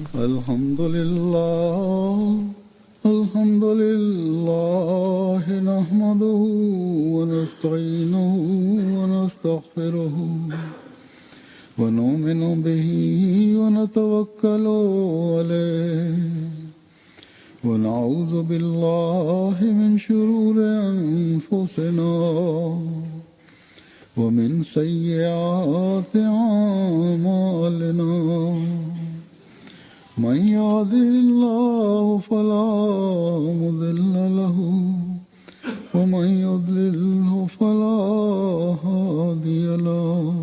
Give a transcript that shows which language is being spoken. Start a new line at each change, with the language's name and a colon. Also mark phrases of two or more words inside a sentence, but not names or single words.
Arabic: الحمد لله. الحمد لله. نحمده ونستعينه ونستغفره. ونؤمن به ونتوكل عليه. ونعوذ بالله من شرور أنفسنا. ومن سيئات أعمالنا من يهده الله فلا مضل له ومن يضلله فلا هادي له